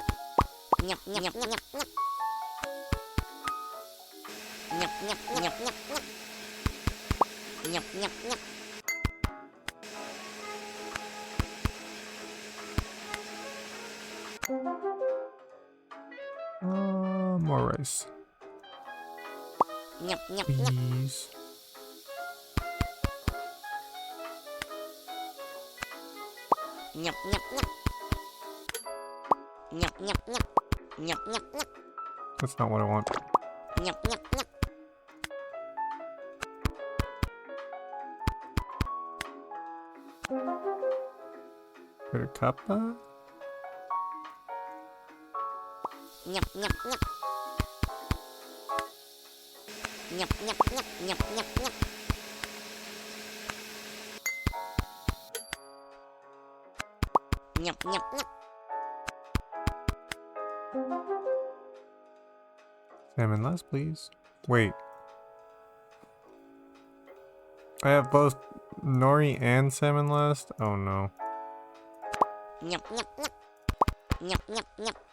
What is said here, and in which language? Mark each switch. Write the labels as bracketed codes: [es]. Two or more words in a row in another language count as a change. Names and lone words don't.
[en] Nyap nyap nyap nyap nyap. Nyap nyap nyap nyap nyap. Nyap nyap nyap. More rice. Nyap nyap nyap. Please. Nyap nyap nyap. Nyap nyap nyap. Nyap nyap nyap. That's not what I want. Nyap nyap nyap. Better kappa? Nyap nyap nyap. Nyap nyap nyap. Nyap nyap nyap. Nyap nyap nyap. Salmon last, please. Wait. I have both nori and salmon last? Oh no. Nyap nyap nyap. Nyap nyap nyap.